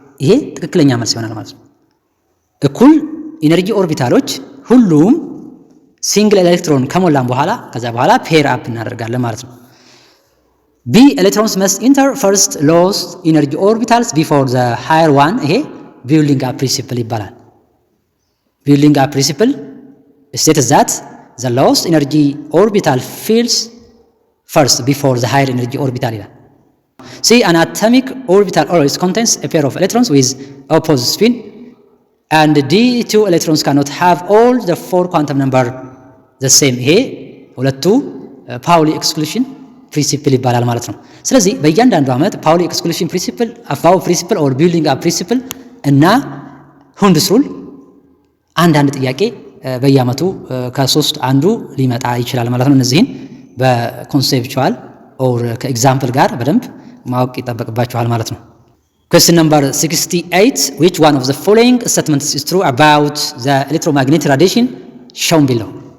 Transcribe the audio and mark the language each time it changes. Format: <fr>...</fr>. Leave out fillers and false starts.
<am>ይሄ ትክክለኛ መልስ ይሆናል ማለት ነው። እኩል ኢነርጂ ኦርቢታሎች ሁሉም ሲንግል ኤሌክትሮን ከሞላን በኋላ ከዛ በኋላ ፔር አፕ እናደርጋለን ማለት ነው።</am> <en>B electrons must enter first lowest energy orbitals before the higher one.</en> <am>ይሄ</am> <en>building up principle ይባላል። building up principle states that the lowest energy orbital fills first before the higher energy orbital</en> <am>ይላል።</am> <en>See, an atomic orbital always contains a pair of electrons with opposite spin, and d2 electrons cannot have all the 4 quantum number the same.</en> <am>ይሄ ሁለቱ ፓውሊ ኤክስክሉዥን ፕሪንሲፕል ይባላል ማለት ነው። ስለዚህ በእያንዳንዱ ዓመት ፓውሊ ኤክስክሉዥን ፕሪንሲፕል፣ አፋው ፕሪንሲፕል ኦር ቢልዲንግ አፕ ፕሪንሲፕል እና Hund's rule አንዳንድ ጥያቄ በየዓመቱ ከ3 አንዱ ሊመጣ ይችላል ማለት ነው። እነዚህን በኮንሴፕቹዋል ኦር ከኤግዛምፕል ጋር በደንብ ማወቅ ይጠበቅባችኋል ማለት ነው።</am> <en>Question number 68 which one of the following statements is true about the electromagnetic radiation shown below?</en>